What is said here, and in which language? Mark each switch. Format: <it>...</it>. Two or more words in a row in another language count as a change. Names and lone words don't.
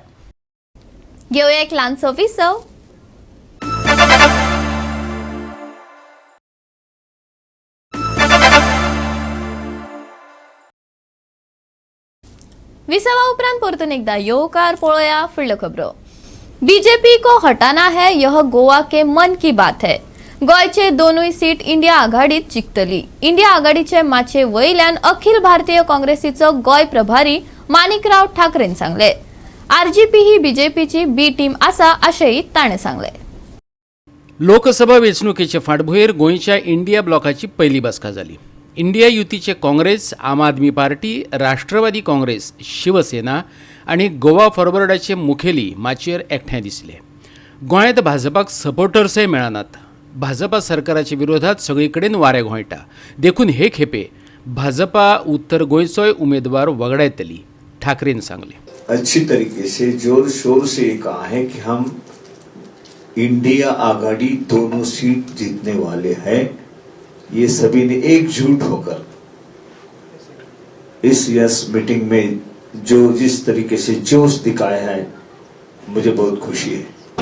<kok>घेऊया एक ल्हानसो विसव. विसवा उपरांत परतून एकदा येवकार पळोवया फुडल्यो खबरो.</kok> <hi>बीजेपी को हटाना है, यह गोवा के मन की बात है.</hi> <kok>गोयचे दोनूय सीट इंडिया आघाडीत जिखतली. इंडिया आघाडीचे माचे वयल्यान अखिल भारतीय काँग्रेसीचो गोय प्रभारी माणिकराव ठाकरेन सांगले. आरजीपी ही बीजेपीची बी टीम आसा अशेंय ताणें सांगले. लोकसभा वेंचणुकेचे फाटभुंयेर गोंयच्या इंडिया ब्लॉकाची पयली बसका जाली. इंडिया युतीचे काँग्रेस, आम आदमी पार्टी, राष्ट्रवादी काँग्रेस, शिवसेना आणि गोवा फॉरवर्डाचे मुखेली माचयेर एकठांय दिसले. गोंयांत भाजपाक सपोर्टर्सय मेळनात. भाजपा सरकाराच्या विरोधात सगळीकडेन वारें घोळटा. देखून हे खेपे भाजपा उत्तर गोंयचोय उमेदवार वगडा येतली, ठाकरेन सांगले.</kok> <hi>अच्छी तरीके से जोर शोर से ये कहा है कि हम इंडिया आघाड़ी दोनों सीट जीतने वाले हैं. ये सभी ने एकजुट होकर इस यस मीटिंग में जो जिस तरीके से जोश दिखाया है, मुझे बहुत खुशी है.</hi>